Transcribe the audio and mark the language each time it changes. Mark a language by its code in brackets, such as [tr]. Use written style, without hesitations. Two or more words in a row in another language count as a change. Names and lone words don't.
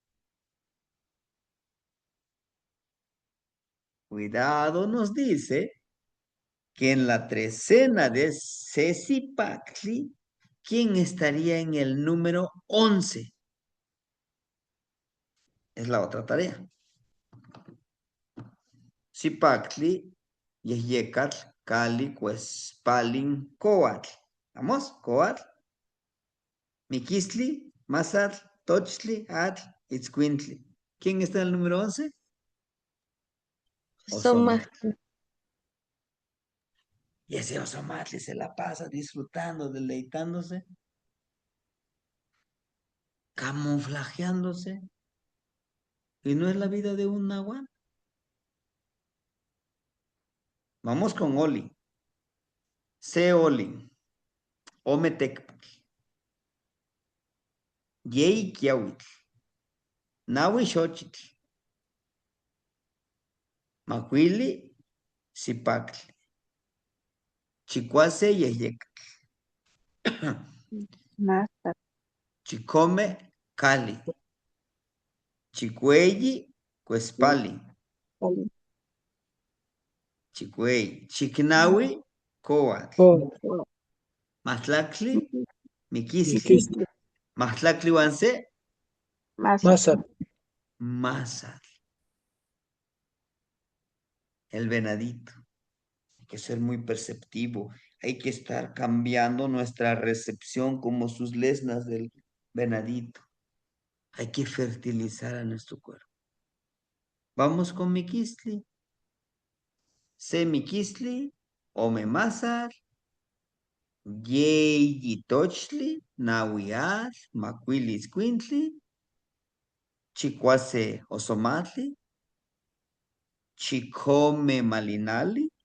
[es] Cuidado, nos dice que en la trecena de Cecipactli, ¿quién estaría en el número 11? Es la otra tarea. [nah] Cipactli, Yeyecatl, Cali, Cuespalin, Coatl. [es] ¿Vamos? [nah] Coatl, Miquistli, Mazatl, Tochtli, Atl, Itzcuintli. [es] ¿Quién está en el número 11? [nah] Soma. Osomatl. [es] Y ese Osomatli se la pasa disfrutando, deleitándose, camuflajeándose. Y no es la vida de un nahual. Vamos con Oli. [nah] Se Oli. Ometecpatl. Yei Kiawitl. Nahui Xochitl. Macuili, Zipactl. Chicuase Yeyecatl. Nasta. Chicome, Cali. Chicueyi, Cuespali. Chicuey. Chicnawi, Coatl. Oh, Matlactli, Miquistli. Miquistli, Matlactli Wanse, Masa. Masa, Mazatl. [es] El venadito. Hay que ser muy perceptivo. Hay que estar cambiando nuestra recepción como sus lesnas del venadito. Hay que fertilizar a nuestro cuerpo. Vamos con Miquistli. [nah] Se Miquistli, Ome Mazatl, Yeyi Tochtli, Nahuiat, Macuilis Quintli, Chicuase Osomatli, Chicome Malinali,